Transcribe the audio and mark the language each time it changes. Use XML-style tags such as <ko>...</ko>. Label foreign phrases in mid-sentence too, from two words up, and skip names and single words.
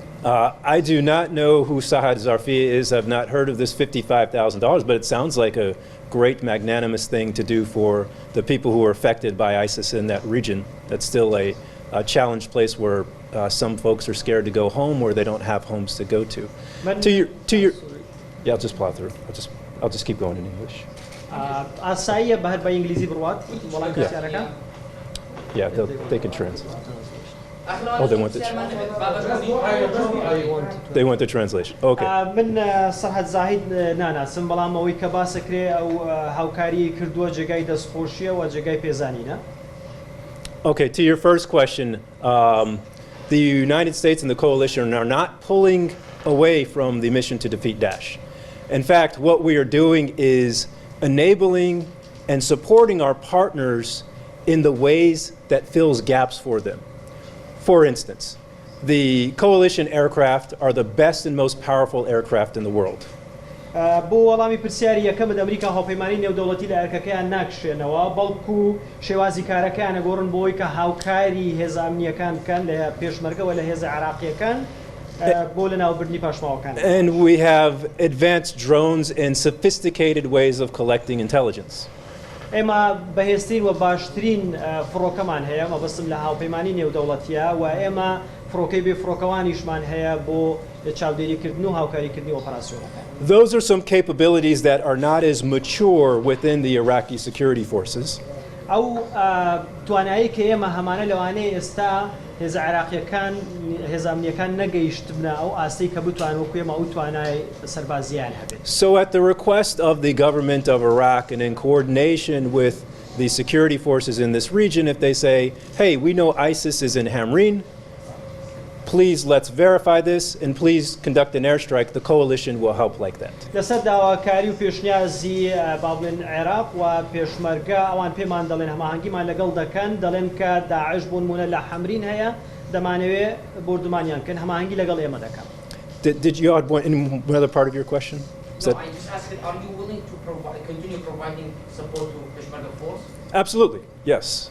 <en>I do not know who Sahad Zarfia is. I've not heard of this $55,000, but it sounds like a great magnanimous thing to do for the people who are affected by ISIS in that region. That's still a challenged place where some folks are scared to go home, where they don't have homes to go to. Yeah, I'll just plow through. I'll just keep going in English.</en> <ckb>ئاساییە بە هەر بە ئینگلیزی بڕوات وەڵام پرسیارەکان؟</ckb> <en>Yeah, they can translate. Oh, they want the translation. Okay.</en> <ckb>من سەرحەد زاهید ناناسم بەڵام ئەوەی کە باسەکرێ ئەو هاوکاری کردووە جێگای دەستخۆشیە و جێگای پێزانینە.</ckb> <en>Okay, to your first question, the United States and the coalition are not pulling away from the mission to defeat Daesh. In fact, what we are doing is enabling and supporting our partners in the ways that fills gaps for them. For instance, the coalition aircraft are the best and most powerful aircraft in the world.</en> <ckb>بۆ وەڵامی پرسیاری یەکەمت ئەمریکا هاوپەیمانی نێودەوڵەتی لە ئەرکەکەیان ناکشێنەوە بەڵکو شێوازی کارەکەیان ئەگۆڕن بۆی کە هاوکاری هێز ئەمنیەکان بکەن لە پێشمەرگەوە لە هێز عێراقیەکان بۆ لە ناوبردنی پاشماوەکان.</ckb> <en>And we have advanced drones and sophisticated ways of collecting intelligence.</en> <ckb>ئێمە بەهێزترین و باشترین فڕۆکەمان هەیە مەبەستم لە هاوپەیمانی نێودەوڵەتیە و ئێمە فڕۆکەی بێ فڕۆکەوانیشمان هەیە بۆ چاودێریکردن و هاوکاریکردنی ئۆپەراسیۆنەکان.</ckb> <en>Those are some capabilities that are not as mature within the Iraqi security forces.</en> <ckb>ئەو توانایی کە ئێمە هەمانە لەوانەیە ئێستا هێز عێراقیەکان هێز ئەمنیەکان نەگەیشتبنە ئەو ئاستەی کە بتوان وەکو ئێمە ئەو توانای سەربازیان هەبێت.</ckb> <en>So at the request of the government of Iraq and in coordination with the security forces in this region, if they say, hey, we know ISIS is in Hamrin, please let's verify this and please conduct an airstrike, the coalition will help like that.</en> <ckb>لەسەر داواکاری و پێشنیازی بابلن عێراق و پێشمەرگە ئەوان پێمان دەڵێن هەماهەنگیمان لەگەڵ دەکەن دەڵێن کە داعش بۆ نمونە لە حەمرین هەیە دەمانەوێت بردومانیان کەن هەماهەنگی لەگەڵ ئێمە دەکەن.</ckb> <en>Did you add another part of your question? No, I just asked, are you willing to continue providing support to Peshmerga Force? Absolutely, yes.</en>